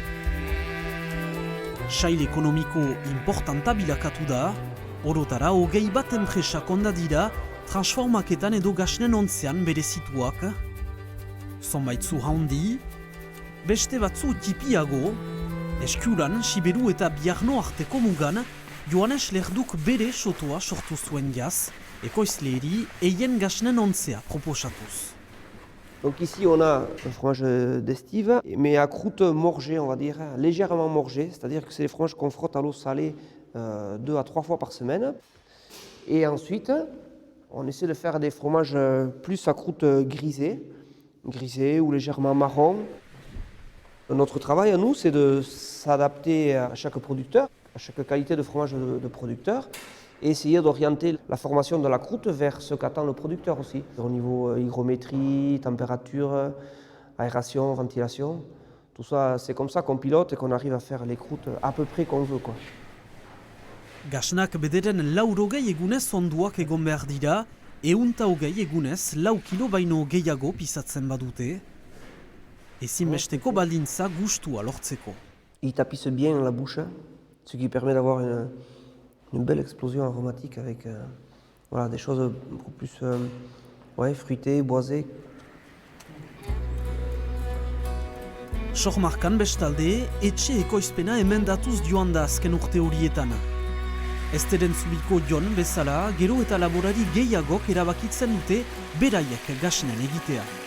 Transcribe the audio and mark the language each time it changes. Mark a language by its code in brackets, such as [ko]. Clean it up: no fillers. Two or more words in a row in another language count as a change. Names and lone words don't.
[eu] Sail ekonomiko importanta bilakatu da, orotara 21 enpresak onda dira transformaketan edo gasnen ontzean berezituak, zonbaitzu handi, beste batzu tipiago, eskuran, Siberu eta Biarno arteko mugan, Joanes Lerduk bere sotoa sortu zuen jaz, ekoizleeri eien gasnen ontzea proposatuz. [fr] Donc ici on a un fromage d'estive, mais à croûte morgée, on va dire, légèrement morgée, c'est-à-dire que c'est des fromages qu'on frotte à l'eau salée 2 à 3 fois par semaine. Et ensuite, on essaie de faire des fromages plus à croûte grisée, grisé ou légèrement marron. Notre travail à nous, c'est de s'adapter à chaque producteur, à chaque qualité de fromage de producteur, et essayer d'orienter la formation de la croûte vers ce qu'attend le producteur aussi, au niveau hygrométrie, température, aération, ventilation. Tout ça, c'est comme ça qu'on pilote et qu'on arrive à faire les croûtes à peu près qu'on veut, quoi. [eu] Gasnak bederen 120 egunez onduak egon behar dira, 120 egunez 4 kilo baino gehiago pisatzen badute, ezinbesteko baldintza gustua lortzeko. [fr] Il tapisse bien la bouche, ce qui permet d'avoir une belle explosion aromatique avec voilà, des choses beaucoup plus fruitées, boisées. [eu] Sohmarkan bestalde, etxe ekoizpena emendatuz joan da azken urte horietan. Esteren zubiko Jon bezala, gero eta laborari gehiagok erabakitzen dute beraiek gasnen egitea.